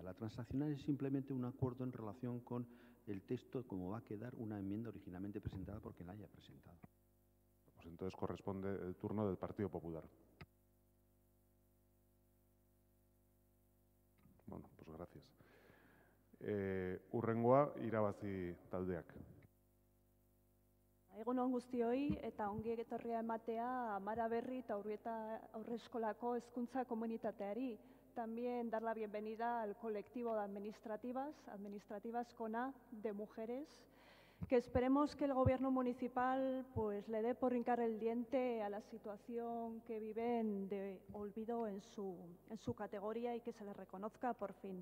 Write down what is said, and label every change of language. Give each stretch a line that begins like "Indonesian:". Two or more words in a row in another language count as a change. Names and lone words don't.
Spanish: La transaccional es simplemente un acuerdo en relación con el texto como va a quedar una enmienda originalmente presentada por quien la haya presentado. Pues entonces corresponde el turno del Partido Popular. Bueno, pues gracias.
Basque: Hurrengoa irabazi taldeak. Egun on guztioi eta ongi etorria ematea Amara Berri eta Urbieta Aurreskolako hezkuntza komunitateari.
Spanish: También dar la bienvenida al colectivo de administrativas con A de mujeres. que esperemos que el Gobierno municipal pues, le dé por hincar el diente a la situación que viven de olvido en su categoría y que se les reconozca por fin.